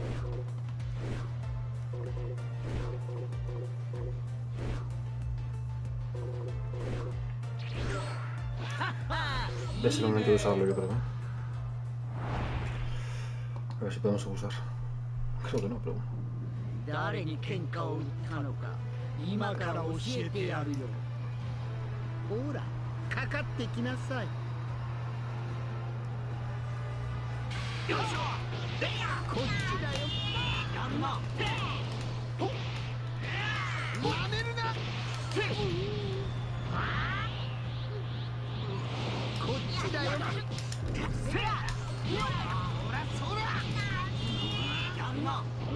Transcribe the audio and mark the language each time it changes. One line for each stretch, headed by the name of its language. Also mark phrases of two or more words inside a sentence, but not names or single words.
Spanish: Es el momento de usarlo, yo creo. A ver si podemos usar. Creo que no, pero bueno.
Japanese: 誰に喧嘩を売ったのか今から教えてやるよ。ほら、かかってきなさい。よいしょ。こっちだよ。やんな。やめるな。こっちだよ。せや。ほらそら。やんな。